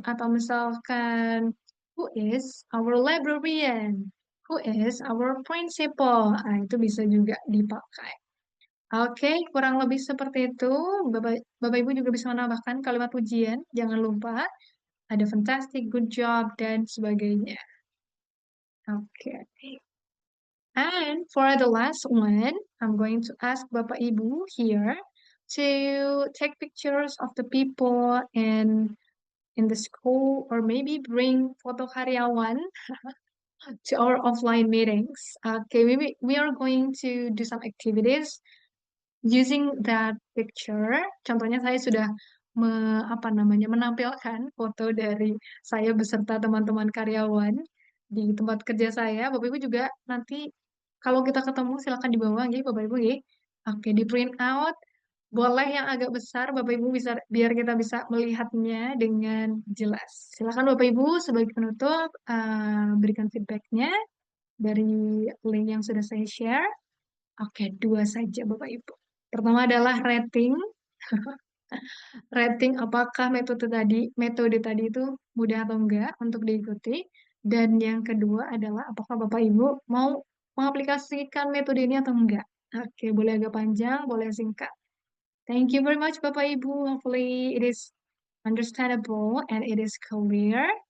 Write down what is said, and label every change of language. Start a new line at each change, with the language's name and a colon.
Indonesian: Atau misalkan
English: who is our librarian? Who is our principal?
Indonesian: Nah, itu bisa juga dipakai. Oke, kurang lebih seperti itu. Bapak Ibu juga bisa menambahkan kalimat pujian. Jangan lupa ada fantastic, good job, dan sebagainya. Oke.
English: And for the last one, I'm going to ask Bapak Ibu here to take pictures of the people in the school or maybe bring
Indonesian: foto karyawan
English: to our offline meetings. Okay, we are going to do some activities using that picture.
Indonesian: Contohnya saya sudah apa namanya menampilkan foto dari saya beserta teman-teman karyawan di tempat kerja saya. Bapak Ibu juga nanti kalau kita ketemu silakan dibawa gitu Bapak Ibu ya. Oke, di print out boleh yang agak besar Bapak Ibu bisa biar kita bisa melihatnya dengan jelas. Silakan Bapak Ibu sebagai penutup berikan feedbacknya dari link yang sudah saya share. Oke, dua saja Bapak Ibu. Pertama adalah rating. Rating apakah metode tadi itu mudah atau enggak untuk diikuti. Dan yang kedua adalah apakah Bapak Ibu mau mengaplikasikan metode ini atau enggak. Oke, boleh agak panjang, boleh singkat.
English: Thank you very much Bapak Ibu. Hopefully it is understandable and it is clear.